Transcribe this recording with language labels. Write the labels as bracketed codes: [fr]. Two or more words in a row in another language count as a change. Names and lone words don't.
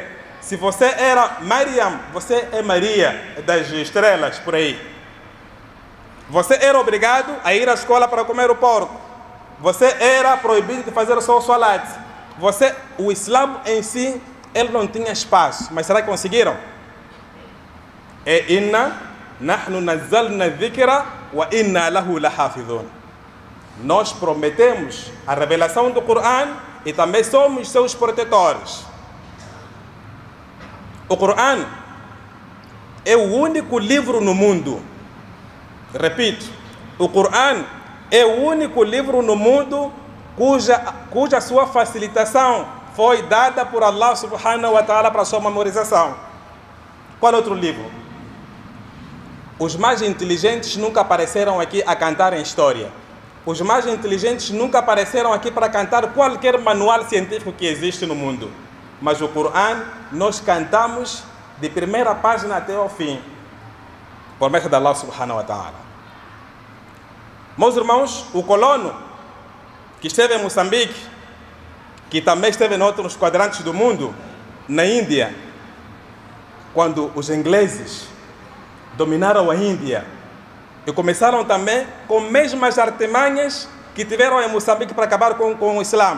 [pt] Se você era Mariam, você é Maria das estrelas, por aí. Você era obrigado a ir à escola para comer o porco. Você era proibido de fazer só o salat. O Islã em si, ele não tinha espaço. Mas será que conseguiram? [ar] إنا نحن نزلنا الذكر وإنا له لحافظون. [pt] Nós prometemos a revelação do Corão e também somos seus protetores. O Corão é o único livro no mundo. Repito, o Corão é o único livro no mundo cuja sua facilitação foi dada por Allah [ar] سبحانه وتعالى [pt] para sua memorização. Qual outro livro? Os mais inteligentes nunca apareceram aqui a cantar em história. Os mais inteligentes nunca apareceram aqui para cantar qualquer manual científico que existe no mundo. Mas o Corão, nós cantamos de primeira página até ao fim. Promessa de Allah [ar] سبحانه وتعالى. [pt] Meus irmãos, o colono que esteve em Moçambique, que também esteve em outros quadrantes do mundo, na Índia, quando os ingleses dominaram a Índia e começaram também com as mesmas artimanhas que tiveram em Moçambique para acabar com o Islã.